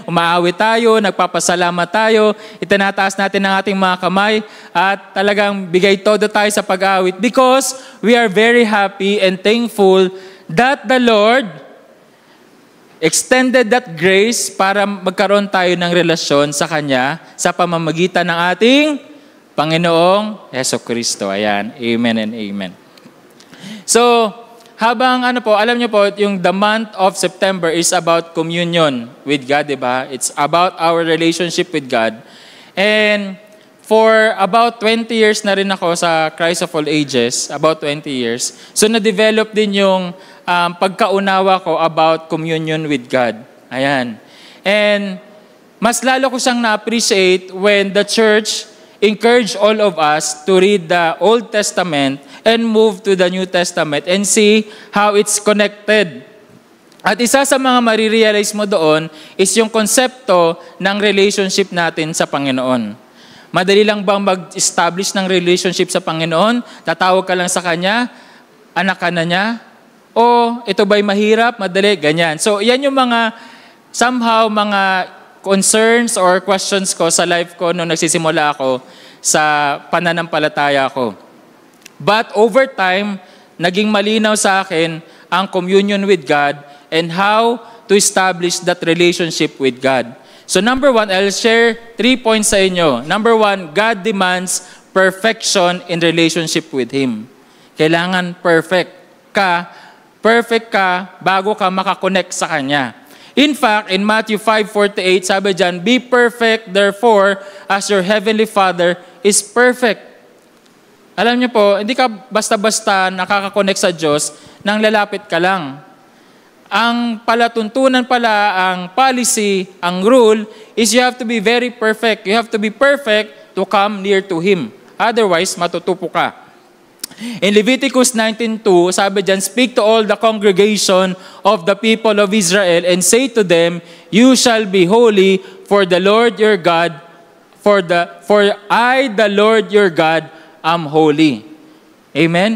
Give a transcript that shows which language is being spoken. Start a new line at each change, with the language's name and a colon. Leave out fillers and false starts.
Filipino: Umaawit tayo, nagpapasalamat tayo, itinataas natin ang ating mga kamay at talagang bigay todo tayo sa pag-awit
English: because we are very happy and thankful that the Lord extended that grace
Filipino: para magkaroon tayo ng relasyon sa Kanya sa pamamagitan ng ating Panginoong Jesucristo.
English: Ayan. Amen and amen. So,
Filipino: habang alam niyo po,
English: yung the month of September is about communion with God,
Filipino: di ba?
English: It's about our relationship with God. And for about 20 years
Filipino: na rin ako
English: sa Christ of All Ages, about 20 years.
Filipino: So, na-develop din yung pagkaunawa ko
English: about communion with God.
Filipino: Ayan.
English: And mas lalo ko siyang na-appreciate when the church encourage all of us to read the Old Testament and move to the New Testament and see how it's connected.
Filipino: At isa sa mga marirealize mo doon is yung konsepto ng relationship natin sa Panginoon. Madali lang bang mag-establish ng relationship sa Panginoon? Tatawag ka lang sa Kanya, anak ka na niya, o ito ba'y mahirap, madali, ganyan. So yan yung mga, somehow, mga concerns or questions ko sa life ko nung nagsisimula ako sa pananampalataya ko.
English: But over time,
Filipino: naging malinaw sa akin
English: ang communion with God and how to establish that relationship with God. So number 1, I'll share 3 points
Filipino: sa inyo.
English: Number 1, God demands perfection in relationship with Him.
Filipino: Kailangan perfect ka bago ka makakonect sa Kanya.
English: In fact, in Matthew 5:48,
Filipino: sabi dyan,
English: be perfect, therefore, as your heavenly Father is perfect.
Filipino: Alam niyo po, hindi ka basta-basta nakakakonect sa Diyos nang lalapit ka lang. Ang palatuntunan pala, ang policy, ang rule,
English: is you have to be very perfect. You have to be perfect to come near to Him. Otherwise,
Filipino: matutupo ka.
English: In Leviticus 19:2,
Filipino: sabi dyan,
English: speak to all the congregation of the people of Israel and say to them, you shall be holy for the Lord your God, for I, the Lord your God, am holy. Amen?